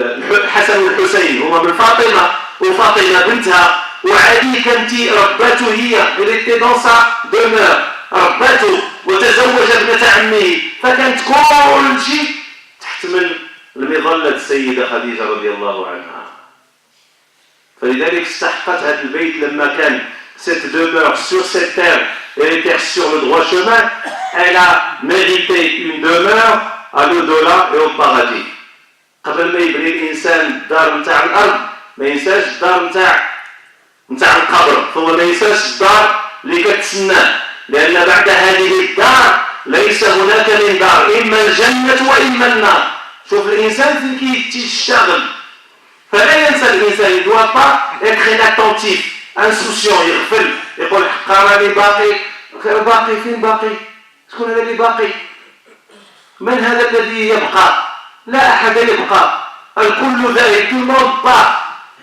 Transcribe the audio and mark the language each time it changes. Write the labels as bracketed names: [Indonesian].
[Arabic] الحسن والحسين هما من فاطمة وفاطمة بنتها، وعلي كانت ربته هي اللي [French] dans sa demeure، [Arabic] ربته وتزوج ابنة عمه، فكانت كل شيء تحتمل المظلة السيدة خديجة رضي الله عنها. فلذلك استحقت هذا البيت لما كان [French] cette demeure sur cette terre, elle était sur le droit chemin, elle a mérité une demeure à l'au-delà et au paradis. [Arabic] قبل ما يبني الإنسان الدار نتاع الأرض ما ينساش الدار نتاع القبر، ثم ما ينساش الدار اللي كتسناه، لأن بعد هذه الدار ليس هناك من دار، إما الجنة وإما النار. شوف الإنسان فين كيشتغل، فلا ينسى الإنسان، [French] il doit pas être inattentif insouciant، [Arabic] يغفل يقول حقا راني باقي فين باقي؟ شكون هذا اللي باقي؟ من هذا الذي يبقى؟ لا أحد يبقى، الكل ذاهب، كل موت باق.